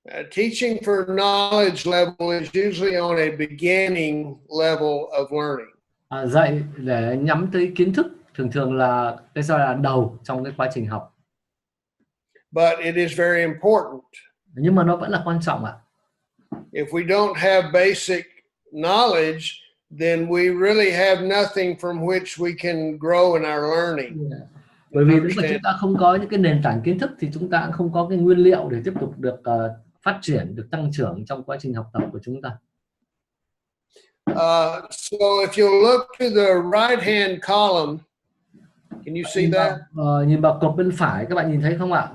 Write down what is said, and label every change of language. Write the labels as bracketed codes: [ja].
[en] Teaching for knowledge level is usually on a beginning level of learning. [vi] Dạy để nhắm tới kiến thức thường là cái giai đoạn đầu trong cái quá trình học. [en] But it is very important. [vi] Nhưng mà nó vẫn là quan trọng ạ. [en] If we don't have basic knowledge, then we really have nothing from which we can grow in our learning. [vi] Bởi vì nếu mà chúng ta không có những cái nền tảng kiến thức thì chúng ta cũng không có cái nguyên liệu để tiếp tục được phát triển, được tăng trưởng trong quá trình học tập của chúng ta. [en] So if you look to the right hand column, can you see that? [vi] Nhìn vào cột bên phải, các bạn nhìn thấy không ạ?